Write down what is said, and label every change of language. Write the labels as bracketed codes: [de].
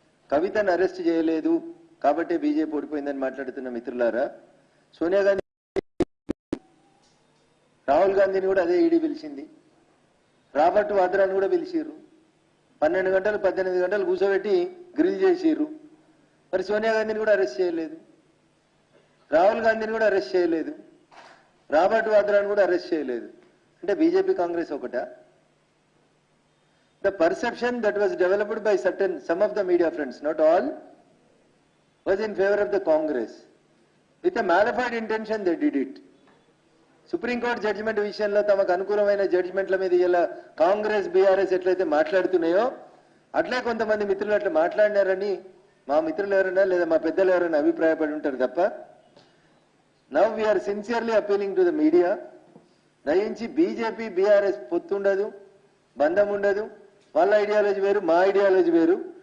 [te] కవితను అరెస్ట్ చేయలేదు కాబట్టి బీజేపీ ఓడిపోయిందని మాట్లాడుతున్న మిత్రులారా, సోనియా గాంధీ రాహుల్ గాంధీని కూడా అదే ఈడీ పిలిచింది, రాబర్ట్ వాద్రాని కూడా పిలిచిర్రు, 12 గంటలు 18 గంటలు కూర్చోబెట్టి గ్రిల్ చేసిర్రు. మరి సోనియా గాంధీని కూడా అరెస్ట్ చేయలేదు, రాహుల్ గాంధీని కూడా అరెస్ట్ చేయలేదు, రాబర్ట్ వాద్రాని కూడా అరెస్ట్ చేయలేదు. అంటే బీజేపీ కాంగ్రెస్ ఒకట? [en] The perception that was developed by some of the media friends, not all, was in favor of the Congress. With a malified intention they did it. [te] Supreme court judgement విషయంలో తమకు అనుకూలమైన జడ్జిమెంట్ల మీద ఇలా Congress BRS ఎట్లయితే మాట్లాడుతున్నాయో అట్లే కొంతమంది మిత్రులు అట్లా మాట్లాడినారని మా మిత్రులు ఎవరైనా లేదా మా పెద్దలు ఎవరైనా అభిప్రాయపడి ఉంటారు తప్ప. [en] Now we're sincerely appealing to the media. [te] దయించి బీజేపీ బీఆర్ఎస్ పొత్తుండదు, బంధం ఉండదు, వాళ్ళ ఐడియాలజీ వేరు, మా ఐడియాలజీ వేరు.